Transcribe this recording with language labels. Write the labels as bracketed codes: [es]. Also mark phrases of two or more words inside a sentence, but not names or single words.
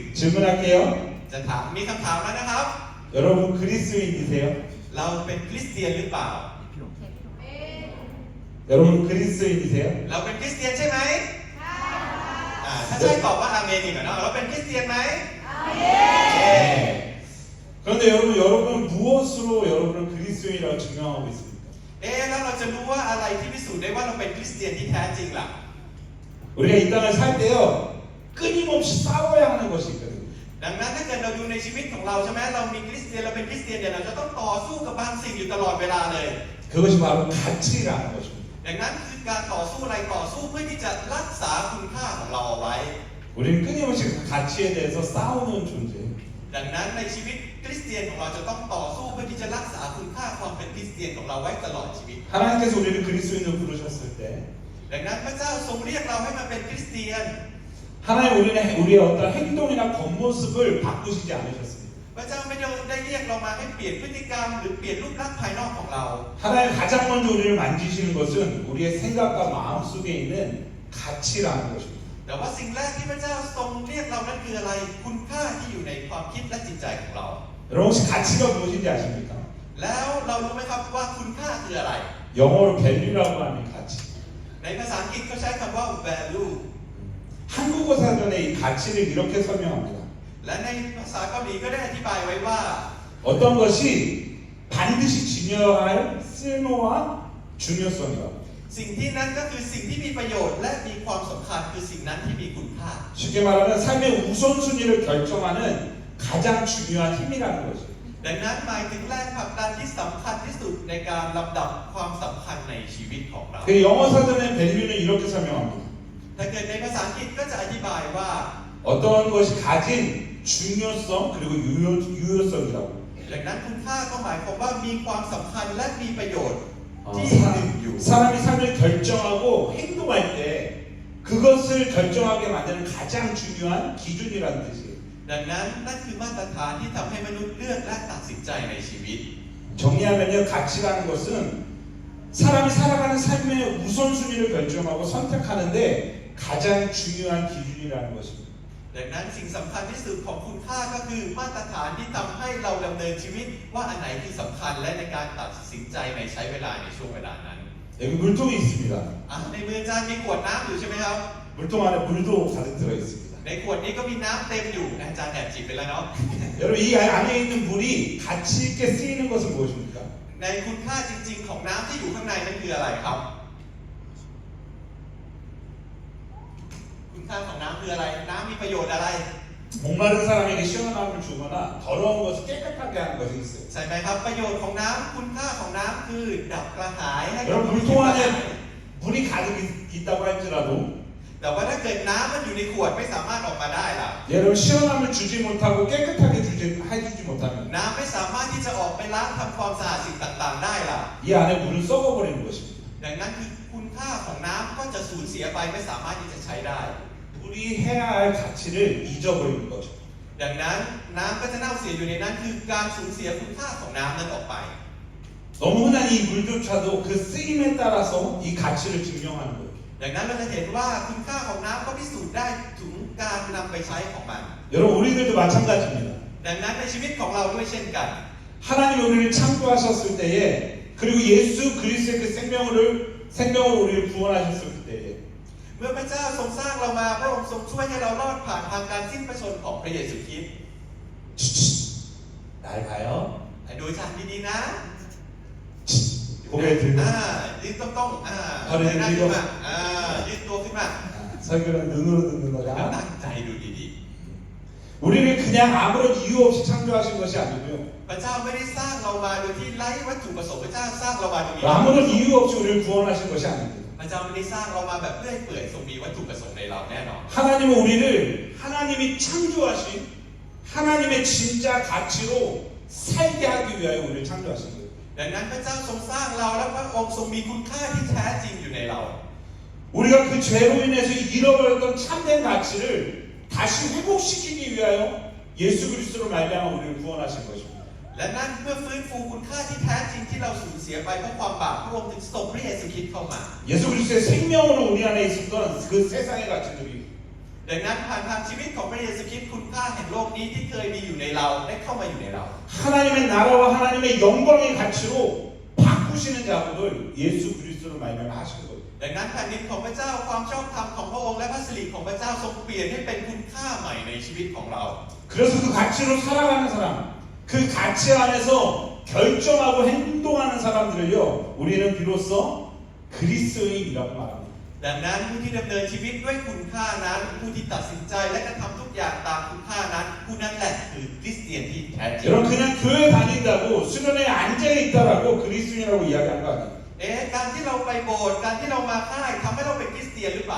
[ko] 질문할게요. [th] จะถามมีคำถามแล้วนะครับ [ko] 여러분 그리스도인이세요? [th] เราเป็นคริสเตียนหรือเปล่า [ko] 여러분 그리스도인이세요? [th] เราเป็นคริสเตียนใช่ไหมถ้าใช่ตอบว่าอาเมนอีกหน่อยเนาะเราเป็นคริสเตียนไหม [ko] 네. 그런데 여러분 무엇으로 여러분을 그리스도인이라고 증명하고 있습니까? [th] แล้วเราจะรู้ว่าอะไรที่พิสูจน์ได้ว่าเราเป็นคริสเตียนที่แท้จริงล่ะ [ko] 우리가 이 땅을 살 때요 끊임없이 싸워야 하는 것이 있거든요. [th] ดังนั้นถ้าเกิดเราดูในชีวิตของเราใช่ไหมเรามีคริสเตียนเราเป็นคริสเตียนเนี่ยเราจะต้องต่อสู้กับบางสิ่งอยู่ตลอดเวลาเลย [ko] 그것이 바로 가치라는 것입니다. [th] ดังนั้นคือการต่อสู้อะไรต่อสู้เพื่อที่จะรักษาคุณค่าของเราเอาไว้ [ko] 우리는 끊임없이 그 가치에 대해서 싸우는 존재예요. [th] ดังนั้นในชีวิตคริสเตียนของเราจะต้องต่อสู้เพื่อที่จะรักษาคุณค่าความเป็นคริสเตียนของเราไว้ตลอดชีวิต [ko] 하나님께서 우리를 그리스도인으로 부르셨을 때 [th] ดังนั้นพระเจ้าทรงเรียกเราให้มาเป็นคริสเตียน [ko] 하나님 우리의 어떤 행동이나 겉모습을 바꾸시지 않으셨습니다. [th] พระเจ้าไม่ได้เรียกเรามาให้เปลี่ยนพฤติกรรมหรือเปลี่ยนรูปลักษณ์ภายนอกของเรา [ko] 하나님 가장 먼저 우리를 만지시는 것은 우리의 생각과 마음 속에 있는 가치라는 것입니다. [th] แต่ว่าสิ่งแรกที่พระเจ้าทรงเรียกเรานั้นคืออะไรคุณค่าที่อยู่ในความคิดและจิตใจของเรา [ko] 여러분 혹시 가치가 무엇인지 아십니까? [th] แล้วเรารู้ไหมครับว่าคุณค่าคืออะไร [ko] 영어로 value라고 하는 가치. [th] ในภาษาอังกฤษเขาใช้คำว่า value [ko] 한국어 사전에 이 가치를 이렇게 설명합니다. [th] และในภาษาเกาหลีก็ได้อธิบายไว้ว่า [ko] 어떤 것이 반드시 지녀야 할 쓸모와 중요성이라고. [th] สิ่งที่นั้นก็คือสิ่งที่มีประโยชน์และมีความสำคัญคือสิ่งนั้นที่มีคุณค่า [ko] 쉽게 말하면 삶의 우선순위를 결정하는 가장 중요한 힘이라는 거죠. [th] ดังนั้นหมายถึงแรงผลักดันที่สำคัญที่สุดในการลำดับความสำคัญในชีวิตของเรา [ko] 그 영어 사전의 value는 이렇게 설명합니다. [th] ถ้าเกิดในภาษาอังกฤษก็จะอธิบายว่า [ko] 어떤 것이 가진 중요성 그리고 유효성이라고. [th] ดังนั้นคุณค่าก็หมายความว่ามีความสำคัญและมีประโยชน์ที่หนึ่งอยู่ [ko] 사람이 삶을 결정하고 행동할 때 그것을 결정하게 만드는 가장 중요한 기준이라는 뜻이에요. [th] ดังนั้นนั่นคือมาตรฐานที่ทำให้มนุษย์เลือกและตัดสินใจในชีวิต [ko] 정리하면요, 가치라는 것은 사람이 살아가는 삶의 우선순위를 결정하고 선택하는데 가장 중요한 기준이라는 것입니다. [th] ดังนั้นสิ่งสำคัญที่สุดของคุณค่าก็คือมาตรฐานที่ทำให้เราดำเนินชีวิตว่าอันไหนคือสำคัญและในการตัดสินใจในใช้เวลาในช่วงเวลานั้น [ko] 여기 물통이 있습니다. [th] ในมืออาจารย์มีขวดน้ำอยู่ใช่ไหมครับ [ko] 물통 안에 물도 가득 들어 있습니다. [th] ในขวดนี้ก็มีน้ำเต็มอยู่อาจารย์แอบจิบไปแล้วเนาะ [ko] 여러분 이 안에 있는 물이 가치 있게 쓰이는 것은 무엇입니까? [th] ในคุณค่าจริงๆของน้ำที่อยู่ข้างในนั้นคืออะไรครับ คุณค่าของน้ำคืออะไรน้ำมีประโยชน์อะไร [ko] 목마른 사람에게 시원함을 주거나 더러운 것을 깨끗하게 하는 것이 있어요. [th] ใช่ไหมครับประโยชน์ของน้ำคุณค่าของน้ำคือดับกระหายให้ [ko] 여러분 물통 안에 물이 가득 있다고 할지라도 [th] แต่ว่าถ้าเกิดน้ำมันอยู่ในขวดไม่สามารถออกมาได้ล่ะ [ko] 여러분 시원함을 주지 못하고 깨끗하게 해주지 못하면 [th] น้ำไม่สามารถที่จะออกไปล้างทำความสะอาดสิ่งต่างๆได้ล่ะ [ko] 이 안에 물은 썩어버리는 것입니다. [th] ดังนั้นคือคุณค่าของน้ำก็จะสูญเสียไปไม่สามารถที่จะใช้ได้ [ko] 물이 해야 할 가치를 잊어버리는 거죠. [th] ดังนั้นน้ำก็จะเน่าเสียอยู่ในนั้นคือการสูญเสียคุณค่าของน้ำนั้นออกไป [ko] 너무 흔한 이 물조차도 그 쓰임에 따라서 이 가치를 증명하는 거예요. [th] ดังนั้นเราจะเห็นว่าคุณค่าของน้ำก็พิสูจน์ได้ถึงการนำไปใช้ของมัน [ko] 여러분 우리들도 마찬가지입니다. [th] ดังนั้นในชีวิตของเราด้วยเช่นกัน [ko] 하나님 우리를 창조하셨을 때에 그리고 예수 그리스도의 그 생명으로 우리를 구원하셨을 때에 [th] เมื่อพระเจ้าทรงสร้างเรามาพระองค์ทรงช่วยให้เรารอดผ่านทางการสิ้นพระชนของพระเยซูคริสต์ [ko] 날 봐요. [th] ดูฉันดีๆนะ [ko] 고개 들고 [th] ยืนตรงๆ พอดี เดินหน้าขึ้นมายืนตัวขึ้นมา [ko] 설교는 눈으로 듣는 [th] แล้ว [ko] 거다. [th] ตั้งใจดูดี [ko] 우리를 그냥 아무런 이유 없이 창조하신 것이 아니고요. [th] ๆพระเจ้าไม่ได้สร้างเรามาโดยที่ไร้วัตถุประสงค์พระเจ้าสร้างเรามาโดยมี [ko] 아무런 이유 없이 우리를 구원하신 것이 아닙니다. [th] พระเจ้าไม่ได้สร้างเรามาแบบเลื่อยเปื่อยทรงมีวัตถุประสงค์ในเราแน่นอน [ko] 하나님은 우리를 하나님이 창조하신 하나님의 진짜 가치로 살게 하기 위하여 우리를 창조하신 거예요. [th] ดังนั้นพระเจ้าทรงสร้างเราและพระองค์ทรงมีคุณค่าที่แท้จริงอยู่ในเรา [ko] 우리가 그 죄로 인해서 잃어버렸던 참된 가치를 다시 회복시키기 위하여 예수 그리스도로 말미암아 우리를 구원하신 것입니다. [th] และนั่นเพื่อฟื้นฟูคุณค่าที่แท้จริงที่เราสูญเสียไปเพราะความบาปพระองค์จึงส่งพระเยซูคริสต์เข้ามา [ko] 예수 그리스도의 생명으로 우리 안에 있었던 그 세상의 가치들이 [th] ดังนั้นผ่านทางชีวิตของพระเยซูคริสต์คุณค่าแห่งโลกนี้ที่เคยมีอยู่ในเราได้เข้ามาอยู่ในเรา [ko] 하나님의 나라와 하나님의 영광의 가치로 바꾸시는 작업을 예수 그리스도로 말미암아 하신 거예요. [th] ดังนั้นแผ่นดินของพระเจ้าความชอบธรรมของพระองค์และพระสิริของพระเจ้าทรงเปลี่ยนให้เป็นคุณค่าใหม่ในชีวิตของเรา [ko] 그래서 그 가치로 살아가는 사람, 그 가치 안에서 결정하고 행동하는 사람들을요, 우리는 비로소 그리스도인이라고 말합니다. [th] ดังนั้นผู้ที่ดำเนินชีวิตด้วยคุณค่านั้นผู้ที่ตัดสินใจและกระทำทุกอย่างตามคุณค่านั้นผู้นั้นแหละคือคริสเตียนที่แท้จริง [ko] 여러분 그냥 교회 다닌다고 수련회에 앉아 있다라고 그리스도인이라고 이야기하는 거 아니에요. [th] การที่เราไปโบสถ์การที่เรามาค่ายทำให้เราเป็นคริสเตียนหรือเปล่า